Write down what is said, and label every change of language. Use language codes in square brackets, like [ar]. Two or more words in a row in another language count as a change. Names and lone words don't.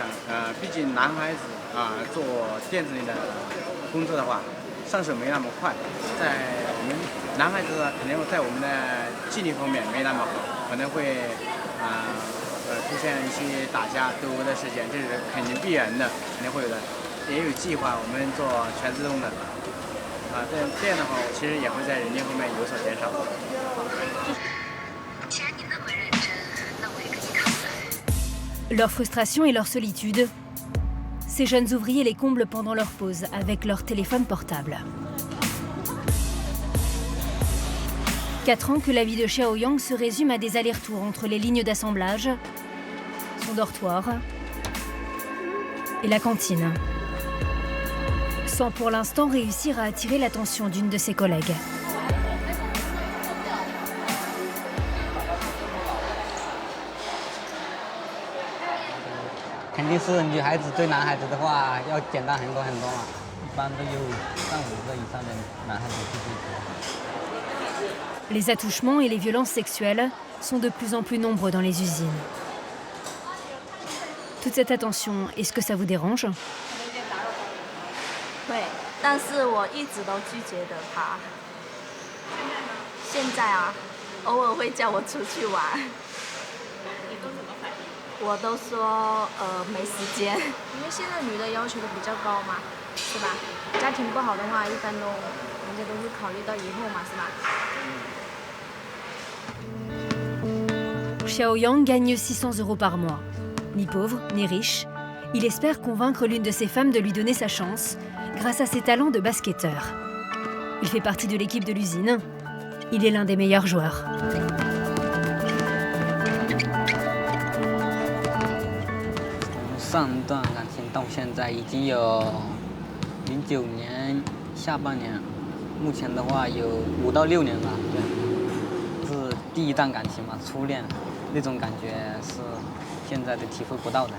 [zh] 毕竟男孩子做电子类的工作的话，上手没那么快，在我们男孩子可能在我们的纪律方面没那么好，可能会出现一些打架斗殴的事件，这是肯定必然的，肯定会有的。也有计划，我们做全自动的，这样的话，其实也会在人力方面有所减少。 [fr] Leur frustration et leur solitude, ces jeunes ouvriers les comblent pendant leur pause avec leur téléphone portable. 4 ans que la vie de Xiaoyang se résume à des allers-retours entre les lignes d'assemblage, son dortoir et la cantine. Sans pour l'instant réussir à attirer l'attention d'une de ses collègues. [zh] 肯定是女孩子对男孩子的话要简单很多很多嘛，一般都有3、5个以上的男孩子去追求。 [fr] Les attouchements et les violences sexuelles sont de plus en plus nombreux dans les usines. Toute cette attention, est-ce que ça vous dérange? [zh] 会，但是我一直都拒绝的他。现在偶尔会叫我出去玩。你都怎么反应？我都说没时间。因为现在女的要求的比较高嘛，是吧？家庭不好的话，一般人家都会考虑到以后嘛，是吧？ [fr] Xiaoyang gagne 600 € par mois. Ni pauvre, ni riche, il espère convaincre l'une de ses femmes de lui donner sa chance grâce à ses talents de basketteur. Il fait partie de l'équipe de l'usine. Il est l'un des meilleurs joueurs. [zh] 上段感情到现在已经有09年下半年，目前的话有5到6年了。对，是第一段感情嘛，初恋，那种感觉是现在都体会不到的。